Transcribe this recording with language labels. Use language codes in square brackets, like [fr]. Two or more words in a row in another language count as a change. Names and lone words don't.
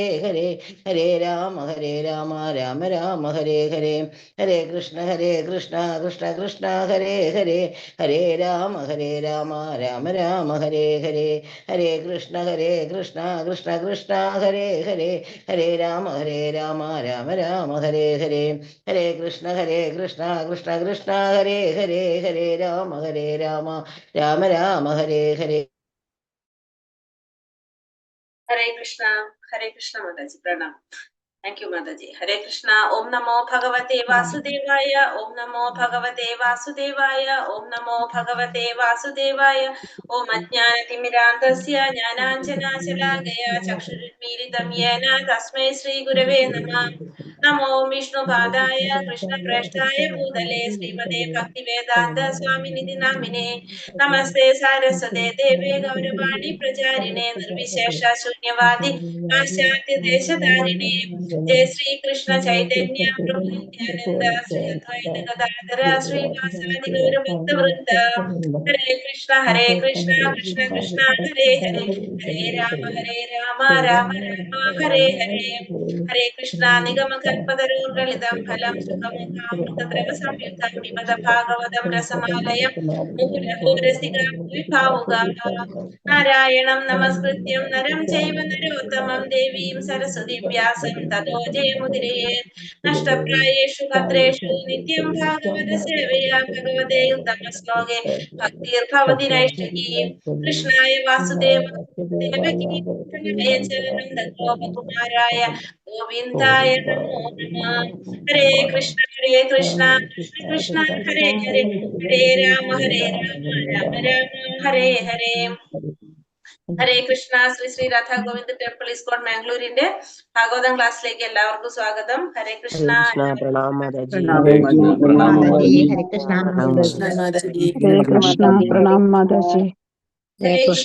[sa] ഹരേ ഹരേ രാമ രാമ ഹരേ ഹരേ ഹരേ കൃഷ്ണ കൃഷ്ണ ഹരേ ഹരേ ഹരേ രാമ രാമ ഹരേ ഹരേ ഹരേ കൃഷ്ണ കൃഷ്ണ ഹരേ ഹരേ ഹരേ രാമ രാമ ഹരേ ഹരേ ഹരേ കൃഷ്ണ കൃഷ്ണ ഹരേ ഹരേ ഹരേ രാമ രാമ ഹരേ ഹരേ. [ml] ഹരേ കൃഷ്ണ മാതാജി പ്രണാം. [en] thank you [sa] മാതാജി. ഹരേ കൃഷ്ണ. ഓം നമോ ഭഗവതേ വാസുദേവായ. ഓം നമോ ഭഗവതേ വാസുദേവായ. ഓം നമോ ഭഗവതേ വാസുദേവായ. ഓം അജ്ഞാനതിമിരാന്തസ്യ ജ്ഞാനാഞ്ജനാശലാകയ ചക്ഷുരുന്മീലിതം യേന തസ്മൈ ശ്രീ ഗുരവേ നമഃ. നമോ വിഷ്ണുപാദായ കൃഷ്ണപ്രേഷ്ഠായ ഭൂതലേ ശ്രീമതേ ഭക്തിവേദാന്ത സ്വാമിനിധി നാമിനേ. നമസ്തേ സാരസ്വതേ ദേവേ ഗൗരവാണി പ്രചാരിണേ നിർവിശേഷ ശൂന്യവാദി പാശ്ചാത്യ ദേശധാരിണേ. जय श्री कृष्ण चैतन्य प्रभु नित्यानंद श्री अद्वैत गदाधर श्रीवासादि गौर भक्त वृंद. हरे कृष्ण कृष्ण कृष्ण हरे हरे हरे राम राम राम हरे हरे. हरे कृष्ण. निगम कल्पतरोर्गलितं फलं सुखमुखामृतद्रव संयुतं पिबत भागवतं रसमालयं मुहुरहो रसिका विभावुगाः. नारायणं नमस्कृत्यं नरं चैव नरोत्तमं देवीं सरस्वतीं व्यासं ततो जयमुदीरयेत्. नष्टप्रायेषु भद्रेषु नित्यं भागवत सेवया भगवते उत्तमश्लोके भक्तिर्भवति नैष्ठिकी. कृष्णाय वासुदेवाय च नन्दगोपकुमाराय गोविन्दाय नमो नमः. हरे कृष्ण कृष्ण कृष्ण हरे हरे हरे राम राम हरे हरे. [ml] ഹരേ കൃഷ്ണ. ശ്രീ രാധാ ഗോവിന്ദ് ടെമ്പിൾ ഇസ്കോൺ മാംഗ്ലൂരിന്റെ ഭാഗവതം ക്ലാസ്സിലേക്ക് എല്ലാവർക്കും സ്വാഗതം. ഹരേ കൃഷ്ണ. പ്രണാം മാതാജി. ഹരേ കൃഷ്ണ പ്രണാം മാതാജി. ഹരേ കൃഷ്ണ മാതാജി. ഹരേ കൃഷ്ണ പ്രണാം മാതാജി. ഹരേ കൃഷ്ണ